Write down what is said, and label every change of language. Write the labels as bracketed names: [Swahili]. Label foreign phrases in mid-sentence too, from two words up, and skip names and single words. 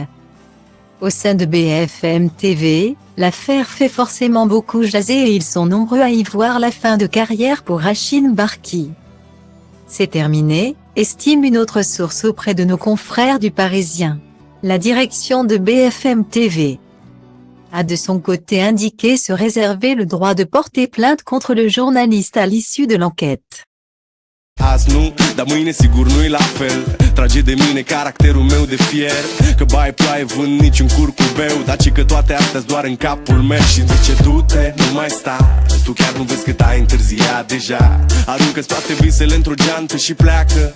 [French] Au sein de BFM TV, l'affaire fait forcément beaucoup jaser et ils sont nombreux à y voir la fin de carrière pour Rachid Mbarki. C'est terminé, estime une autre source auprès de nos confrères du Parisien. La direction de BFM TV a de son côté indiqué se réserver le droit de porter plainte contre le journaliste à l'issue de l'enquête. [Romanian] Azi nu, dar mâine sigur nu-i la fel. Trage de mine caracterul meu de fier. Că baie ploaie vând nici un curcubeu, dar ci că toate astea doar în capul meu. Și zice du-te, nu mai sta. Tu chiar nu vezi cât ai întârziat deja. Aruncă-ți toate visele într-o geantă și pleacă.